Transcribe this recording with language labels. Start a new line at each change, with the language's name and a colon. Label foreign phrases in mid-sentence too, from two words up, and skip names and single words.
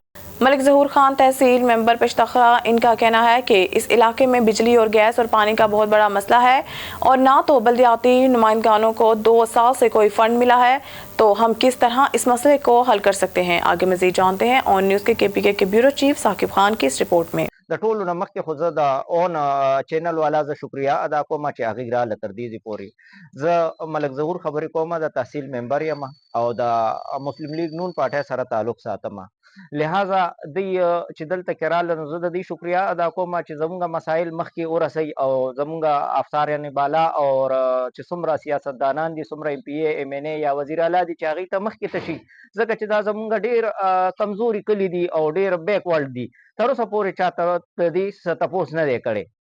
Urdu: ملک ظہور خان تحصیل ممبر پشتخا، ان کا کہنا ہے کہ اس علاقے میں بجلی اور گیس اور پانی کا بہت بڑا مسئلہ ہے اور نہ تو بلدیاتی نمائندگانوں کو 2 سال سے کوئی فنڈ ملا ہے، تو ہم کس طرح اس مسئلے کو حل کر سکتے ہیں. آگے مزید جانتے ہیں آن نیوز کے پی کے بیورو چیف ثاقب خان کی اس رپورٹ میں.
Pashto: د ټولو نه مخکې خو زه د اون چینل والا زه شکریه ادا کوم چې هغې را له تر دې پورې زه ملک ظهور خبرې کوم د تحصیل ممبر یم او د مسلم لیگ نون پارټۍ سره تعلق ساتم، لہذا دوی چې دلته کې راله نو زه د دوی شکریه ادا کوم چې زمونږ مسایل مخکې ورسوي او زمونږ افسران بالا او چې څومره سیاستدانان دي، څومره ایم پی ای ایم این ای یا وزیر اعلی دي چې هغې ته مخکې تشي، ځکه چې دا زمونږ ډېر کمزوري کلي دي او ډېر بیکورډ دي، تر اوسه پورې چاته د دې څه تپوس نه دی کړی.